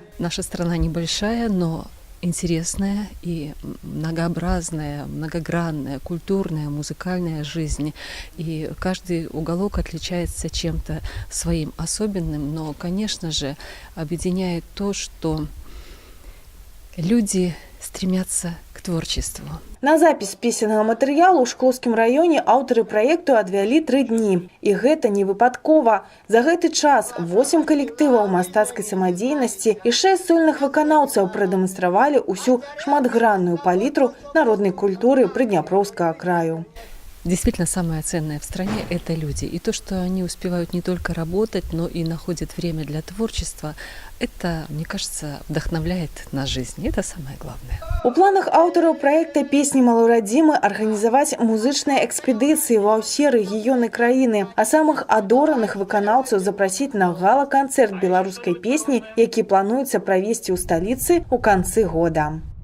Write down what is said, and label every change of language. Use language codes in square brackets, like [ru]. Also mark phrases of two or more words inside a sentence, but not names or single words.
[ru] Наша страна небольшая, но интересная и многообразная, многогранная, культурная, музыкальная жизнь. И каждый уголок отличается чем-то своим особенным, но, конечно же, объединяет то, что люди стремятся к творчеству. [be] На запіс песеннага матэрыялу ў Шклоўскім раёне аўтары праекту адвялі 3 дні. І гэта не выпадкова. За гэты час 8 калектываў мастацкай самадзейнасці і 6 сольных выканаўцаў прадэманстравалі ўсю шматгранную палітру народнай культуры Прыдняпроўскага краю. [ru] Действительно, самое ценное в стране – это люди. И то, что они успевают не только работать, но и находят время для творчества, это, мне кажется, вдохновляет на жизнь. Это самое главное. [be] У планах аўтараў праекта «Песні малой радзімы» арганізаваць музычныя экспедыцыі ва ўсе рэгіёны краіны, а самых адораных выканаўцаў запрасіць на гала-канцэрт беларускай песні, які плануецца правесці ў сталіцы ў канцы года.